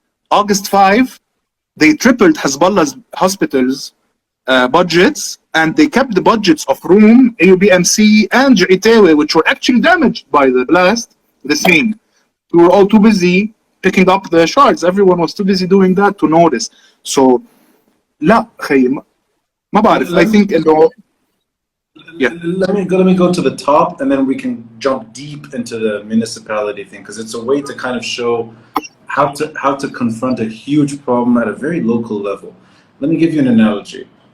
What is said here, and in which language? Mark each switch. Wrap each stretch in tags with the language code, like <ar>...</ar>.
<en>August 5, they tripled Hezbollah's hospitals budgets, and they kept the budgets of Rum, AUBMC, and Ja'itawi, which were actually damaged by the blast, the same. We were all too busy picking up the shards. Everyone was too busy doing that to notice.</en> <ar>So, لا خي ما بعرف.</ar> <en>I think Let me go to the top, and then we can jump deep into the municipality thing, because it's a way to kind of show how to confront a huge problem at a very local level. Let me give you an analogy.</en>